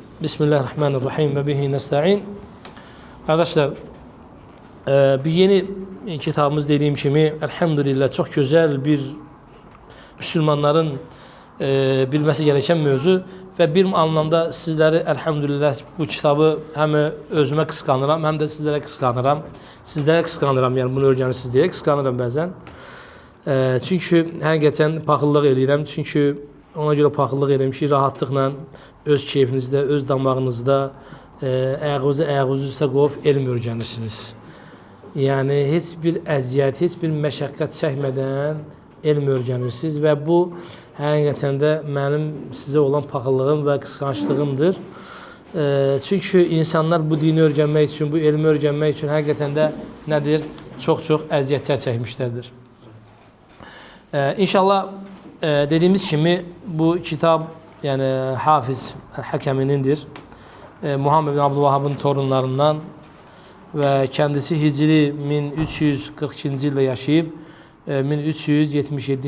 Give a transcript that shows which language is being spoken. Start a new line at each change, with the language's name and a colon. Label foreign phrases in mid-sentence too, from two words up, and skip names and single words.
Turkish: Bismillahirrahmanirrahim ve bihi nesta'in. Arkadaşlar, bir yeni kitabımız dediğim kimi elhamdülillah çok güzel bir Müslümanların bilmesi gereken mevzu ve bir anlamda sizleri elhamdülillah bu kitabı hem özüme kıskanıram hem de sizlere kıskanıram. Sizlere kıskanıram yani bunu öğrenirsiniz diye kıskanıram bazen.
Azerbaijani: Çünkü həqiqətən paxıllıq eləyirəm. Çünkü ona görə paxıllıq eləyirəm ki, rahatlıqla öz keyfinizdə, öz damağınızda ayağınızı üstə qoyub elm öyrənirsiniz. Yəni heç bir əziyyət, heç bir məşəqqət çəkmədən elm öyrənirsiniz və bu həqiqətən də mənim sizə olan paxıllığım və qısqanclığımdır. Çünkü insanlar bu dini öyrənmək üçün, bu elmi öyrənmək üçün həqiqətən də nədir? Çox-çox əziyyətlər çəkmişlərdir.
Turkish: İnşallah dediğimiz kimi bu kitap yani Hafiz Hakemi'nindir. Muhammed bin Abdülvahhab'ın torunlarından ve kendisi Hicri 1342. yılda yaşayıp 1377.